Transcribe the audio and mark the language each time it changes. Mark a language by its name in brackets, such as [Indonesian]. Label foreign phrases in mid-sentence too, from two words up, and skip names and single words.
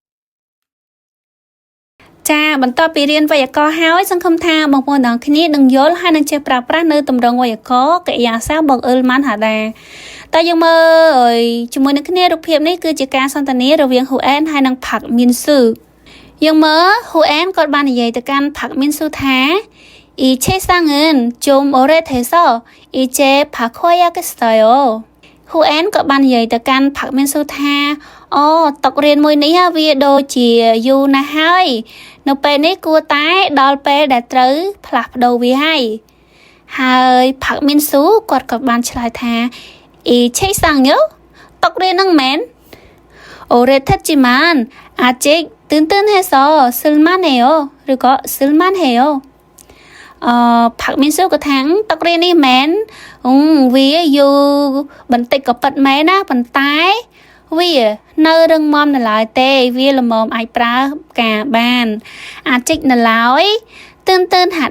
[Khmer] ចាបន្តពីរៀនវេយ្យាករណ៍ហើយសង្ឃឹមថាបងប្អូនទាំងអស់គ្នានឹងយល់ហើយនឹងចេះប្រើប្រាស់នៅទម្រង់វេយ្យាករណ៍កិរិយាសព្ទបងអ៊ឺលម៉ាន់ហាដាតែយើងមើលជាមួយនឹងគ្នារូបភាពនេះគឺជាការសន្ទនារវាងហ៊ូអែនហើយនិងផាក់មីនស៊ឺយើងមើលហ៊ូអែនគាត់បាននិយាយទៅកាន់ផាក់មីនស៊ូថា [Korean] 이 책상은 좀 오래돼서 이제 바꿔야겠어요. [Khmer] 후엔 ក៏បាននិយាយទៅកាន់ផាក់មីនស៊ូថាតុរៀនមួយនេះវាដូចជាយូរណាស់ហើយនៅពេលនេះគួរតែដល់ពេលដែលត្រូវផ្លាស់ប្ដូរវាហើយផាក់មីនស៊ូគាត់ក៏បានឆ្លើយថា [Korean] 이 책상요? [Khmer] តុរៀននឹងមែន [Korean] 오래됐지만 아직 튼튼해서 쓸만해요. 그리고 쓸만해요. [Khmer] ផាក់មីនស៊ូក៏ថាតុរៀននេះមែនវាយូរបន្តិចក៏ប៉ិតមែនណាប៉ុន្តែវានៅរឹងមាំនៅឡើយទេវាល្មមអាចប្រើការបានអាចិចនៅឡើយទឿនហា